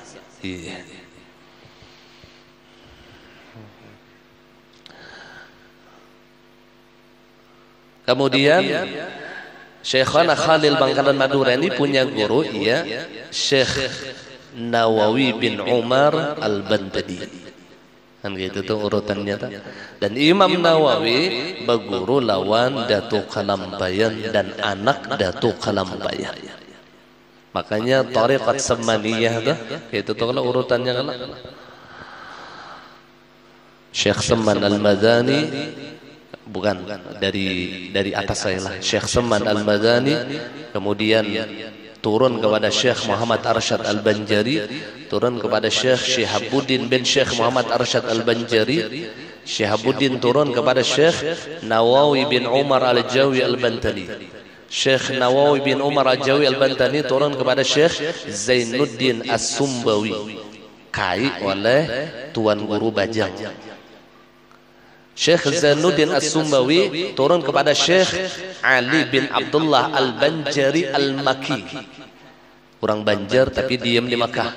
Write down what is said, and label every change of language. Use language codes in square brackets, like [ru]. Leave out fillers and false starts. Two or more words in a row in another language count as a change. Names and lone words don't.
[id] Kemudian Syekhana Khalil Bangkalan Madura ini punya guru Syekh Nawawi bin Umar Al-Bantani. Kan gitu tuh urutannya tuh. Dan Imam Nawawi baguru lawan Datuk Kalambayan dan anak Datuk Kalambayan. Makanya Thariqat Samaniyah tuh itu tuh kalau urutannya kalau Syekh Saman Al-Madani, bukan dari atas saya lah, Syekh Saman Al-Madani, kemudian turun kepada Syekh Muhammad Arsyad Al-Banjari, turun kepada Syekh Syihabuddin bin Syekh Muhammad Arsyad Al-Banjari, Syihabuddin turun kepada Syekh Nawawi bin Umar Al-Jawi Al-Bantani, Syekh Nawawi bin Umar Al-Jawi Al-Bantani turun kepada Syekh Zainuddin As-Sumbawi, kai oleh Tuan Guru Bajang. Syekh Zainuddin As-Sumbawi turun kepada Syekh Ali bin Abdullah Al-Banjari Al-Maki, orang Banjar tapi diam di Makkah.